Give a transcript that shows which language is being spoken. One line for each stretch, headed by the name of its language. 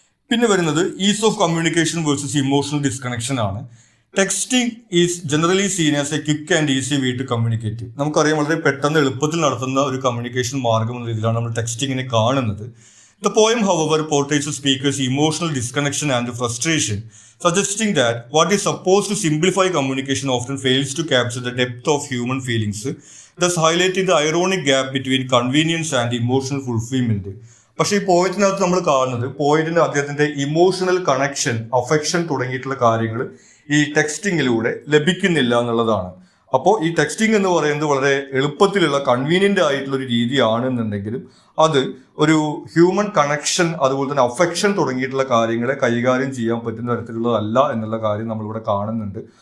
Malayalam: പിന്നെ വരുന്നത്
English: Is of communication versus emotional disconnection ആണ്. Texting is generally seen as a quick and easy way to communicate.
Malayalam: നമുക്കറിയാം വളരെ പെട്ടെന്ന് എളുപ്പത്തിൽ നടത്തുന്ന ഒരു കമ്മ്യൂണിക്കേഷൻ മാർഗം എന്ന രീതിയിലാണ് നമ്മൾ ടെക്സ്റ്റിങ്ങിനെ കാണുന്നത്.
English: The poem, however, portrays the speaker's emotional disconnection and frustration, suggesting that what is supposed to simplify communication often fails to capture the depth of human feelings, thus highlighting the ironic gap between convenience and emotional fulfillment.
Malayalam: പക്ഷേ ഈ പോയറ്റിനകത്ത് നമ്മൾ കാണുന്നത് പോയറ്റിന്റെ അദ്ദേഹത്തിന്റെ emotional connection, affection തുടങ്ങിയിട്ടുള്ള കാര്യങ്ങൾ ഈ ടെക്സ്റ്റിങ്ങിലൂടെ ലഭിക്കുന്നില്ല എന്നുള്ളതാണ്. അപ്പോൾ ഈ ടെക്സ്റ്റിംഗ് എന്ന് പറയുന്നത് വളരെ എളുപ്പത്തിലുള്ള കൺവീനിയന്റ് ആയിട്ടുള്ള ഒരു രീതിയാണെന്നുണ്ടെങ്കിലും അത് ഒരു ഹ്യൂമൻ കണക്ഷൻ അതുപോലെ തന്നെ അഫെക്ഷൻ തുടങ്ങിയിട്ടുള്ള കാര്യങ്ങളെ കൈകാര്യം ചെയ്യാൻ പറ്റുന്ന തരത്തിലുള്ളതല്ല എന്നുള്ള കാര്യം നമ്മളിവിടെ കാണുന്നുണ്ട്.